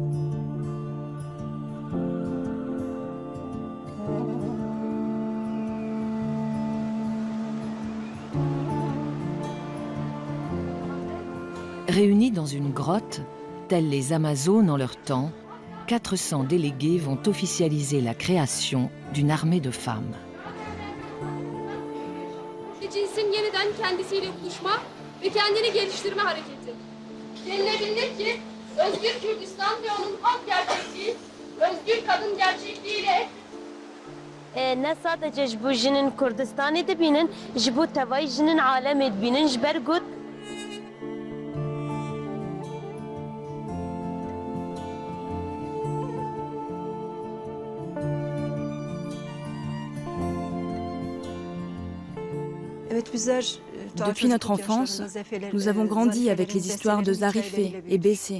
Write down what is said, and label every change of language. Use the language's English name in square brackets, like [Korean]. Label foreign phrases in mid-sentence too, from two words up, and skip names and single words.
[French] Réunies dans une grotte, telles les Amazones en leur temps, 400 délégués vont officialiser la création d'une armée de femmes. [Turkish] Cinsin yeniden kendisiyle buluşma ve kendini geliştirme hareketi. Denilebilir ki özgür Kürdistan ve onun halk gerçekliği, özgür kadın gerçekliğiyle ne sadece [Kurdish] ji bo jinên Kurdistanê dibînin, ji bo tevayî jinên alemê dibînin ji ber got [French] Depuis notre enfance, nous avons grandi avec les histoires de Zarifé et Bessé.